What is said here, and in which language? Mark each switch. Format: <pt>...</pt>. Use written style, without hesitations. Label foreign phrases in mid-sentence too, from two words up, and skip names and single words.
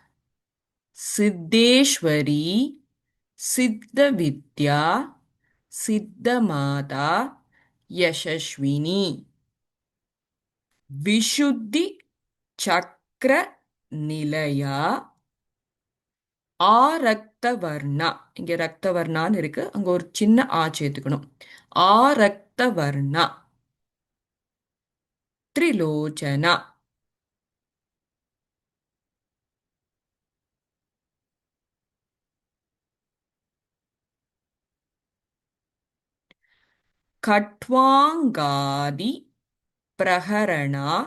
<sa>सिद्धेश्वरी सिद्धविद्या सिद्धमाता यशस्विनी विशुद्धि चक्र நிலையா</sa> <ta>ஆரக்தவர்ணா இங்க ரக்தவர்ணான்னு இருக்கு அங்க ஒரு சின்ன ஆ சேர்த்துக்கணும் ஆரக்தவர்ணா</ta> <sa>त्रिलोचना खट्वांगादि प्रहरणा</sa>